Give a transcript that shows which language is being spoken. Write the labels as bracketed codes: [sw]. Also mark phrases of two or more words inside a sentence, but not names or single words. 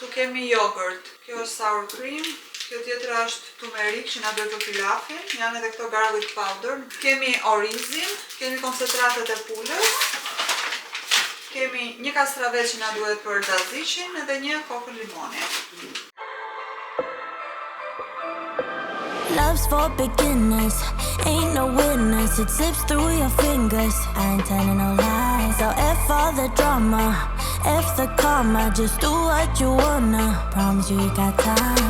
[sq] Këtu kemi jogurt. Kjo është [en] sour cream. [sq] Kjo tjetra është turmerik që na duhet për pilafin. Janë edhe këto [en] garlic powder. [sq] Kemi orizin, kemi koncentratet e pulës. Kemi një kastravet që na duhet për tzatzikin edhe një kokën limoni. [en] Love's for beginners, ain't no winners. It slips through your fingers, I ain't telling no lies. So F all the drama, F the karma. Just do what you wanna, promise you got time.